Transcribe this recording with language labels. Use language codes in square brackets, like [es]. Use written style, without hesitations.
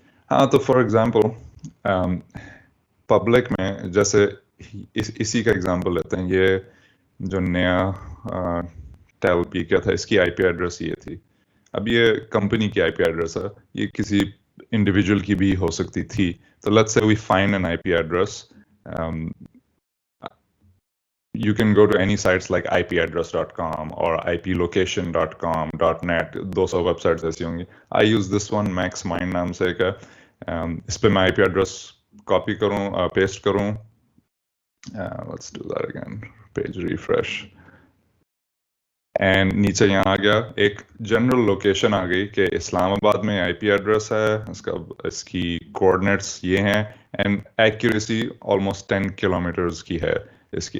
[ur] ہاں، تو [en] for example [ur] public میں جیسے اسی کا ایگزامپل لیتے ہیں، یہ جو نیا ٹیل پی کیا تھا، اس کی IP ایڈریس یہ تھی. اب یہ کمپنی کی IP ایڈریس ہے، یہ کسی انڈیویجول کی بھی ہو سکتی تھی. [en] تو let's say we find an IP address. You can go to any sites like ipaddress.com or iplocation.com, .net, [ur] 200 web sites ایسی ہوں گی. [en] I use this one, MaxMind [ur] نام سے ایک ہے. اس پہ میں IP ایڈریس کاپی کروں پیسٹ کروں, [en] let's do that again, page refresh, [ur] and نیچے یہاں آ گیا ایک جنرل لوکیشن آ گئی کہ اسلام آباد میں آئی پی ایڈریس ہے, اس کی کوآرڈینیٹس یہ ہیں, اینڈ ایکوریسی آلموسٹ 10 کلومیٹرز کی ہے اس کی.